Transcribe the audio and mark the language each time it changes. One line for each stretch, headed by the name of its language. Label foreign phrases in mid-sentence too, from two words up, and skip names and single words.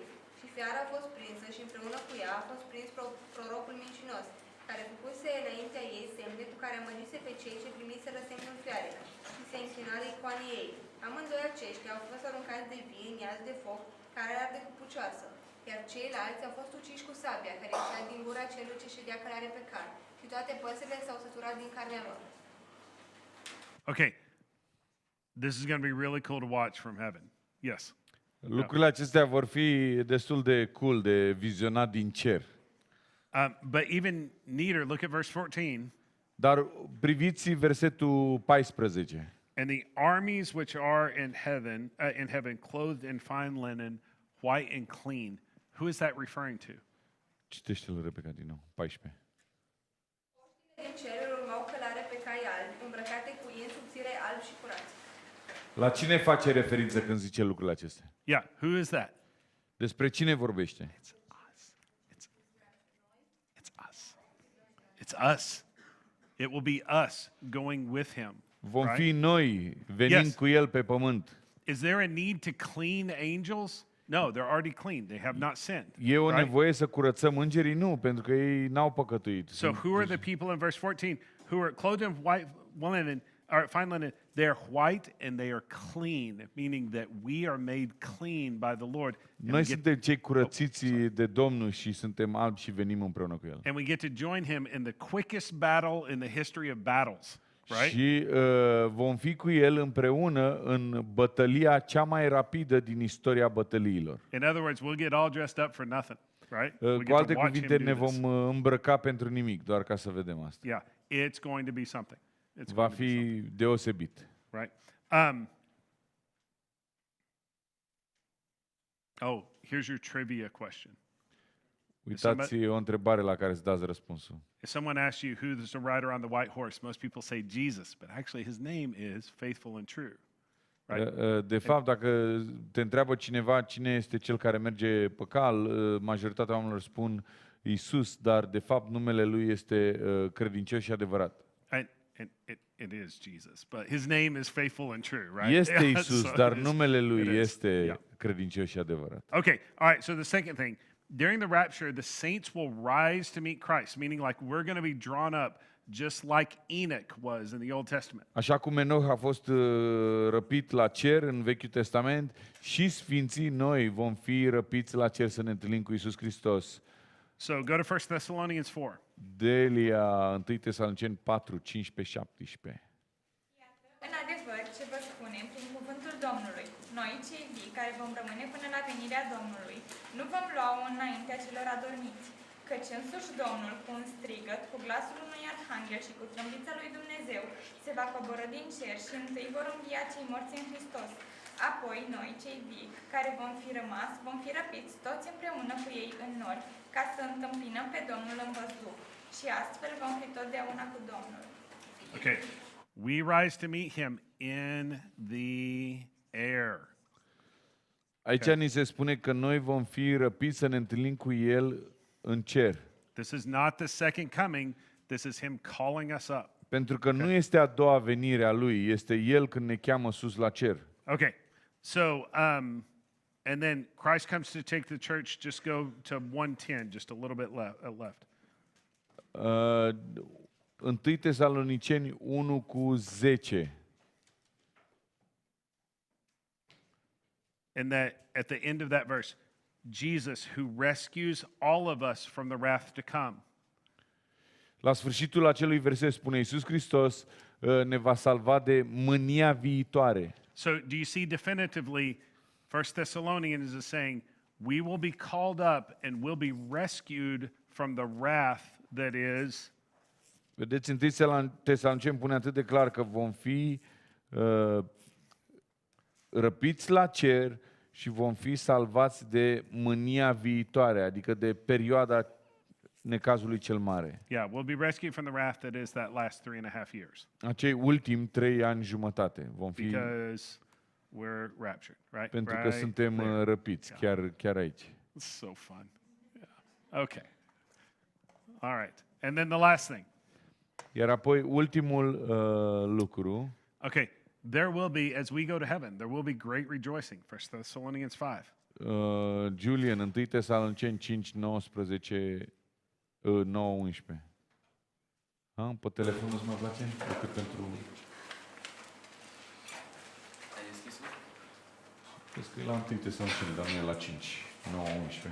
Romanian: Și fiara a fost prinsă și împreună cu ea a fost prins prorocul mincinos, care făcuse înaintea ei semne cu care amăgise pe cei ce primiseră semnul fiarei și se închina la icoanei ei. Amândoi aceștia au fost aruncați de vii în iaz de foc care arde cu pucioasă, iar ceilalți au fost uciși cu sabia care ieșea din gura celui ce ședea călare pe cal și toate păsările s-au săturat din carnea lor.
English: Okay. This is going to be really cool to watch from heaven. Yes.
Romanian: Lucrurile acestea vor fi destul de cool de vizionat din cer.
English: But even neater, look at verse 14.
Romanian: Dar priviți versetul 14.
English: And the armies which are in heaven, clothed in fine linen, white and clean. Who is that referring to?
Romanian: Citește-l, Rebecca, din nou. 14. Din cer urmau călare pe cai albi, îmbrăcate cu in subțire, alb și curați. La cine face referință când zice lucrurile acestea?
English: Yeah, who is that?
Romanian: Despre cine vorbește?
English: It's us. It's us. It's us. It will be us going with him.
Romanian: Vom
English: right?
Romanian: fi noi venind cu el pe pământ.
English: Is there a need to clean angels? No, they're already clean. They have not sinned.
Romanian: E o
English: right?
Romanian: nevoie să curățăm îngerii? Nu, pentru că ei n-au păcătuit.
English: So who are the people in verse 14 who are clothed in white linen, or fine linen? They are white and they are clean, meaning that we are made clean by the Lord.
Romanian: Noi suntem cei curățiți de Domnul și suntem albi și venim împreună cu el.
English: And we get to join him in the quickest battle in the history of battles. right?
Romanian: Și vom fi cu El împreună în bătălia cea mai rapidă din istoria bătăliilor.
English: In other words, we'll get all dressed up for nothing, right? We
Romanian: Cu
English: get
Romanian: alte
English: to watch
Romanian: cuvinte,
English: him
Romanian: ne
English: do this.
Romanian: vom îmbrăca pentru nimic, doar ca să vedem asta.
English: Yeah, it's going to be something. It's
Romanian: Va
English: going to be something,
Romanian: fi deosebit.
English: right? Oh, here's your trivia question.
Romanian: Uitați o întrebare la care să dați răspunsul.
English: If someone asks you who's the rider on the white horse, most people say Jesus, but actually his name is Faithful and True. Right?
Romanian: De fapt, dacă te întreabă cineva cine este cel care merge pe cal, majoritatea oamenilor spun Isus, dar de fapt numele lui este credincios și adevărat.
English: And it is Jesus, but his name is Faithful and True, right?
Romanian: Este
English: Yeah,
Romanian: Isus,
English: so
Romanian: dar
English: it is-
Romanian: numele
English: it
Romanian: lui
English: is,
Romanian: este
English: yeah.
Romanian: credincios și adevărat.
English: Okay, all right, so the second thing, during the rapture, the saints will rise to meet Christ, meaning like we're going to be drawn up just like Enoch was in the Old Testament.
Romanian: Așa cum Enoch a fost răpit la cer în Vechiul Testament, și sfinții noi vom fi răpiți la cer să ne întâlnim cu Isus Hristos.
English: So go to 1 Thessalonians 4.
Romanian: Delia 1 Tesaloniceni 4, 15, 17. În adevăr, ce vă spunem prin cuvântul Domnului, noi cei vii care vom rămâne până la venirea Domnului, nu vom lua înaintea celor adormiți, căci însuși Domnul, cu un strigăt, cu glasul unui arhanghel și cu trâmbița lui Dumnezeu, se va coborî din cer și întâi vor învia cei morți în Hristos. Apoi noi, cei vii, care vom fi rămas, vom fi răpiți toți împreună cu ei în nori, ca să întâmpinăm pe Domnul în văzduh. Și astfel vom fi totdeauna cu Domnul.
English: Okay. We rise to meet him in the air.
Romanian: Aici ni se spune că noi vom fi răpiți să ne întâlnim cu El în cer.
English: This is not the second coming. This is him calling us up.
Romanian: Pentru că nu este a doua venire a Lui, este El când ne cheamă sus la cer.
English: Okay. So, and then Christ comes to take the church. Just go to 1:10, just a little bit left.
Romanian: 1 Tesaloniceni 1 cu 10.
English: And that at the end of that verse, Jesus, who rescues all of us from the wrath to come.
Romanian: La sfârșitul acelui verset spune Iisus Hristos ne va salva de mânia viitoare.
English: So, do you see definitively, 1 Thessalonians is saying, we will be called up and will be rescued from the wrath that is.
Romanian: Vedeți, 1 Tesaloniceni pune atât de clar că vom fi răpiți la cer și vom fi salvați de mânia viitoare, adică de perioada necazului cel mare.
English: Yeah, we'll be rescued from the wrath that is that last 3.5 years.
Romanian: Acei ultimi 3 ani jumătate vom fi,
English: Because we're raptured, right?
Romanian: pentru că
English: Right
Romanian: suntem
English: there.
Romanian: răpiți, chiar aici.
English: It's so fun. Yeah. Okay. All right. And then the last thing.
Romanian: Iar apoi ultimul lucru,
English: Okay. There will be, as we go to heaven, there will be great rejoicing. 1 Thessalonians 5.
Romanian: Julian, 1 Tesaloniceni 5, 19, 9, 11. Pe telefon nu-ți mai place decât pentru... Ai deschis-o? Crezi că e la 1 Tesaloniceni, dar nu e la 5, 9, 11.